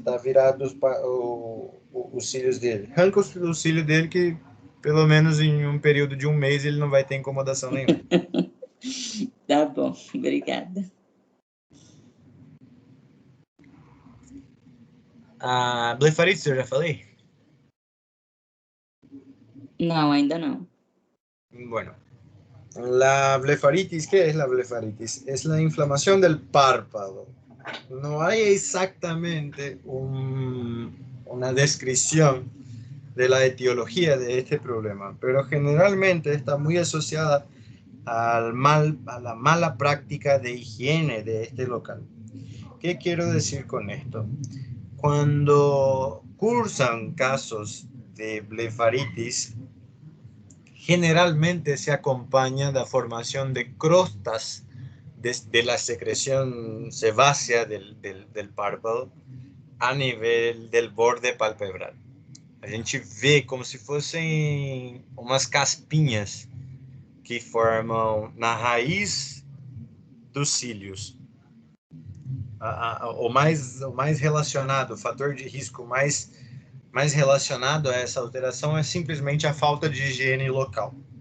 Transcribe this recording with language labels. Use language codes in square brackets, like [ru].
[pt] Tá virado os cílios dele. Arranca o cílio dele que, pelo menos em um período de um mês, ele não vai ter incomodação nenhuma. Tá bom, obrigada. A blefaritis eu já falei? Não, ainda não. [es] Bueno, la blefaritis, ¿qué es la blefaritis? Es la inflamación del párpado. No hay exactamente una descripción de la etiología de este problema, pero generalmente está muy asociada a la mala práctica de higiene de este local. ¿Qué quiero decir con esto? Cuando cursan casos de blefaritis, generalmente se acompaña de la formación de crostas de la secreción sebácea del párpado a nivel del borde palpebral. [pt] A gente vê como se fossem umas caspinhas que formam na raiz dos cílios. O mais relacionado, o fator de risco mais relacionado a essa alteração é simplesmente a falta de higiene local.